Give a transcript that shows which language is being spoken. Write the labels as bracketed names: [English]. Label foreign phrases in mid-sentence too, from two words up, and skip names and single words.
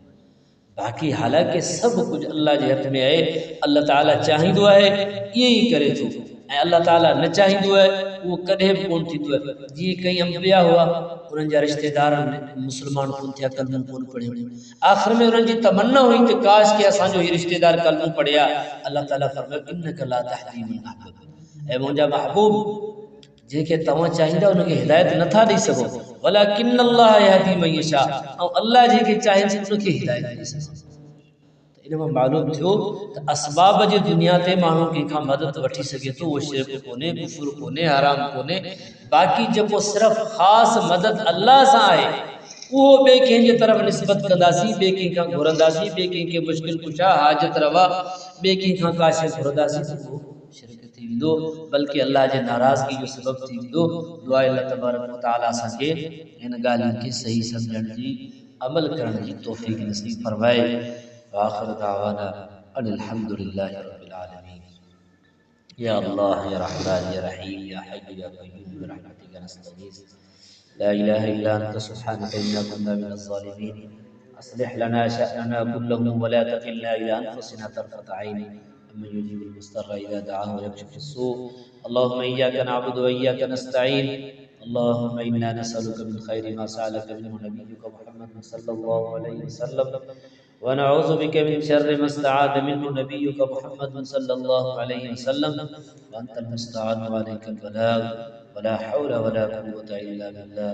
[Sindhi] बाक़ी हालांकि सब कुछ अल्लाह जे हथ में आहे, अल्लाह ताला चाहींदो आहे ईअं ई करे थो, ऐं अल्लाह ताला न चाहींदो आहे उहो कॾहिं बि कोन थींदो आहे। जीअं कई अंबिया हुआ, उन्हनि जा रिश्तेदार मुस्लमान कोन थिया, कलमो कोन पढ़ियो, आख़िर में उन्हनि जी तमन्ना हुई त काश के असांजो हीउ रिश्तेदार कलमो पढ़िया। [Arabic] अल्लाह ताला फरमायो إنك لا تهدي من أحببت, [Sindhi] ऐं मुंहिंजा महबूब जेके तव्हां चाहींदा उनखे हिदायत नथा ॾेई सघो, [Arabic] ولكن الله يهدي من يشاء, [Sindhi] ऐं अल्लाह जेके चाहे उनखे हिदायत ॾेई सघो। इन में मालूम थियो त असबाब जी दुनिया ते माण्हू कंहिंखां मदद वठी सघे थो, उहो शिरक कोन्हे, कुफर कोन्हे, हराम कोन्हे। बाक़ी जेको सिर्फ़ ख़ासि मदद अल्लाह सां आहे उहो ॿिए कंहिंजे तरफ़ निस्बत कंदासीं, ॿिए कंहिंखां घुरंदासीं, ॿिए कंहिंखे मुश्किल कुशा हाजत रवा ॿिए कंहिंखां का शइ घुरंदासीं त उहो शिरक थी वेंदो, बल्कि अल्लाह जे नाराज़गी जो सबब थी वेंदो। दुआ अल्लाह तबारक व तआला असांखे इन ॻाल्हियुनि खे सही सम्झण जी, अमल करण जी तौफ़ीक़ नसीब फरमाए। [Arabic] آخر دعوانا أن الحمد لله رب العالمين. يا الله يا رحمن يا رحيم يا حي يا قيوم برحمتك نستغيث لا إله إلا أنت سبحانك إنا كنا من الظالمين. أصلح لنا شأننا كله ولا تكلنا إلى أنفسنا طرفة عين أمن يجيب المضطر إذا دعاه ويكشف السوء. اللهم إياك نعبد وإياك نستعين. اللهم إنا نسألك من خير ما سألك منه نبيك محمد صلى الله عليه وسلم ونعوذ بك من شر ما استعاذ منه نبيك محمد صلى الله عليه وسلم وأنت المستعان وعليك البلاغ ولا حول ولا قوة إلا بالله.